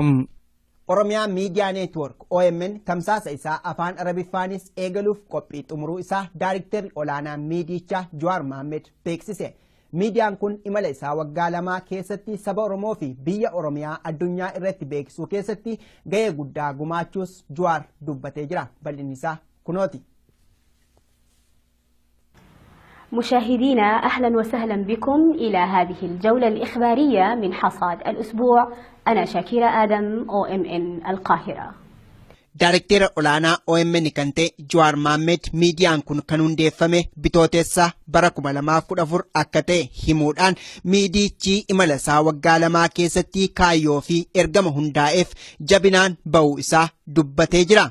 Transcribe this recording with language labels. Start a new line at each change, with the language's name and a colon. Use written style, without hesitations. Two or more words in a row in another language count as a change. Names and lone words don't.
Oromo: Oromiyaa Miidiyaa Neetwork OMN tamsaasa isaa afaan Arabiffaanis eegaluuf qophii xumuruu isaa Daayiriktarri olaanaa miidiyichaa Jawaar Mohaammed beeksise. Miidiyaan kun imala isaa waggaa lamaa keessatti saba Oromoo fi biyya Oromiyaa addunyaa irratti beeksisuu keessatti gahee guddaa gumaachuus Jawaar dubbatee jira. Bal'inni isaa kunooti.
Arabic: مشاهدينا أهلا وسهلا بكم إلى هذه الجولة الإخبارية من حصاد الأسبوع. أنا شاكيرة آدم OMN القاهرة.
Oromo: Daayirikteera olaanaa OMN kan ta'e Jawaar Mohaammed miidiyaan kun kan hundeeffame bitootessa bara 2014 akka ta'e himuudhaan miidiyichi imala isaa waggaa lamaa keessatti kaayyoo fi ergama hundaa'eef jabinaan ba'uu isaa dubbatee jira.